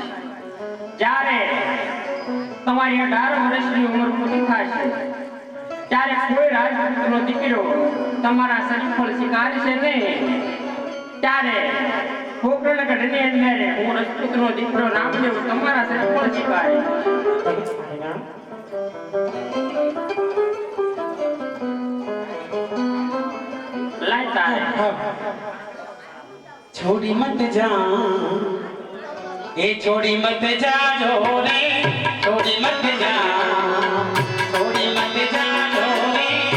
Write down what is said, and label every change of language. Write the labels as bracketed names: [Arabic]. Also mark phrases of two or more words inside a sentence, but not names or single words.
[Gujarati] જ્યારે તમારી 18 વર્ષની ઉંમર પૂરી થશે ત્યારે કોઈ રાજપૂતનો દીકરો તમારા શરીફળ સ્વીકારશે નહીં. ત્યારે ગોકર્ણગઢની અંદર હું રાજપૂતનો દીકરો રામદેવ તમારા શરીફળ સ્વીકારે. લાય તારે [Hindi] छोड़ी मत जा ए छोड़ी मत जा रे छोड़ी मत जा छोड़ी मत जा रे